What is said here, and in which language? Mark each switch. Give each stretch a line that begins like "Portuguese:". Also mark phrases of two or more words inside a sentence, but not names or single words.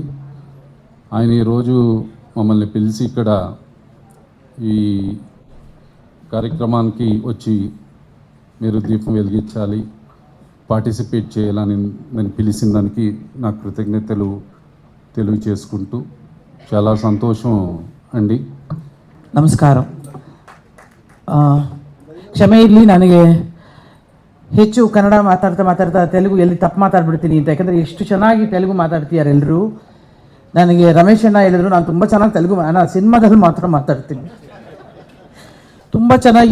Telugu: ఆయన ఈరోజు మమ్మల్ని పిలిచి ఇక్కడ ఈ కార్యక్రమానికి వచ్చి మీరు దీపం వెలిగించాలి, పార్టిసిపేట్ చేయాలని నేను పిలిచిన దానికి నా కృతజ్ఞతలు తెలియచేసుకుంటూ చాలా సంతోషం అండి.
Kannada: ನಮಸ್ಕಾರ. ಕ್ಷಮೆ ಇರಲಿ, ನನಗೆ ಹೆಚ್ಚು ಕನ್ನಡ ಮಾತಾಡ್ತಾ ತೆಲುಗು ಎಲ್ಲಿ ತಪ್ಪು ಮಾತಾಡ್ಬಿಡ್ತೀನಿ ಅಂತ. ಯಾಕಂದರೆ ಎಷ್ಟು ಚೆನ್ನಾಗಿ ತೆಲುಗು ಮಾತಾಡ್ತೀಯಾರೆ ಎಲ್ಲರೂ. ನನಗೆ ರಮೇಶ್ ಅಣ್ಣ ಹೇಳಿದ್ರು ನಾನು ತುಂಬ ಚೆನ್ನಾಗಿ ತೆಲುಗು ಸಿನಿಮಾದಲ್ಲಿ ಮಾತ್ರ ಮಾತಾಡ್ತೀನಿ ತುಂಬ ಚೆನ್ನಾಗಿ.